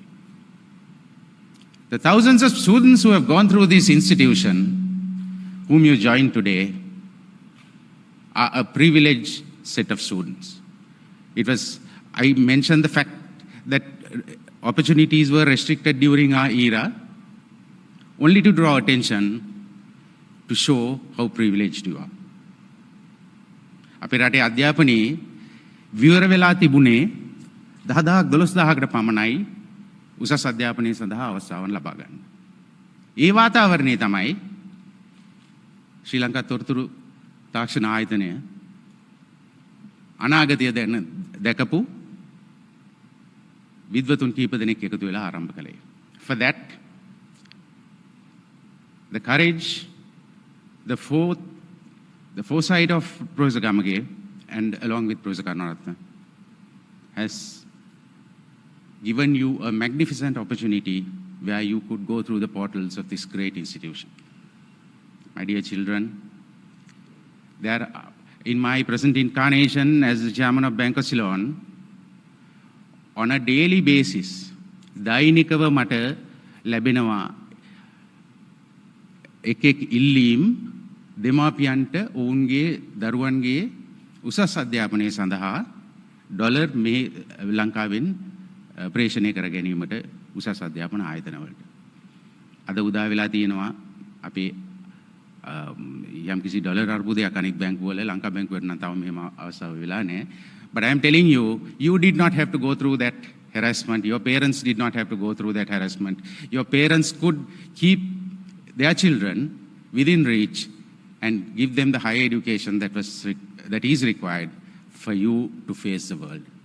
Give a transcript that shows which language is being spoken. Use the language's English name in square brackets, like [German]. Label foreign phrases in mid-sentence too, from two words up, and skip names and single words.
[English] The thousands of students who have gone through this institution, whom you join today, are a privileged set of students. I mentioned the fact that opportunities were restricted during our era, only to draw attention to show how privileged you are. [Sinhala] අපේ රටේ අධ්‍යාපනයේ විවර වෙලා තිබුණේ 10,000ක් 12,000කට පමණයි උසස් අධ්‍යාපනය සඳහා අවස්ථාවන් ලබා ගන්න. ඒ වාතාවරණය තමයි ශ්‍රී ලංකා තොරතුරු තාක්ෂණ ආයතනය අනාගතය දැකපු විද්වතුන් කීප දෙනෙක් එකතු වෙලා ආරම්භ කළේ. [English] For that, the courage, the foresight of Professor Gamage, and along with Professor Karunaratne, has given you a magnificent opportunity where you could go through the portals of this great institution. My dear children, in my present incarnation as the chairman of Bank of Ceylon, on a daily basis, [Sinhala] දෛනිකව මට ලැබෙනවා එකෙක් ඉල්ලීම් දෙමාපියන්ට ඔවුන්ගේ දරුවන්ගේ උසස් අධ්‍යාපනය සඳහා ඩොලර් මේ ලංකාවෙන් ප්‍රේෂණය කර ගැනීමට උසස් අධ්‍යාපන ආයතනවලට. අද උදා වෙලා තියෙනවා අපේ යම්කිසි ඩොලර් අර්බුදයක් අනෙක් බැංකුවල ලංකා බැංකුවට නම් තව මෙහෙම අවස්ථාව වෙලා නැහැ. [English] But I am telling you, you did not have to go through that harassment. Your parents did not have to go through that harassment. Your parents could keep their children within reach and give them the higher education that is required for you to face the world.